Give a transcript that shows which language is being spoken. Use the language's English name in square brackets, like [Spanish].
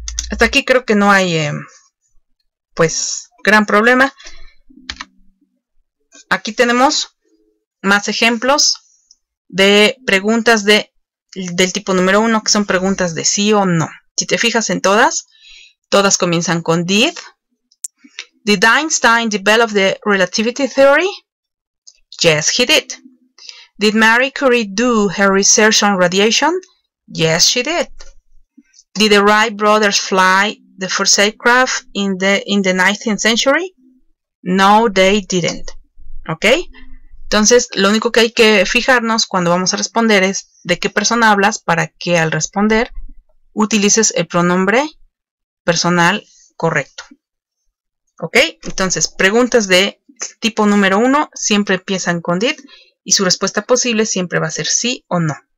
[Spanish] Hasta aquí creo que no hay, pues, gran problema. Aquí tenemos más ejemplos de preguntas del tipo número 1, que son preguntas de sí o no. Si te fijas en todas comienzan con did. [English] Did Einstein develop the relativity theory? Yes, he did. Did Marie Curie do her research on radiation? Yes, she did. Did the Wright brothers fly the first aircraft in the 19th century? No, they didn't. ¿Ok? [Spanish] Entonces, lo único que hay que fijarnos cuando vamos a responder es de qué persona hablas para que al responder utilices el pronombre personal correcto. ¿Ok? Entonces, preguntas de tipo número 1 siempre empiezan con did y su respuesta posible siempre va a ser sí o no.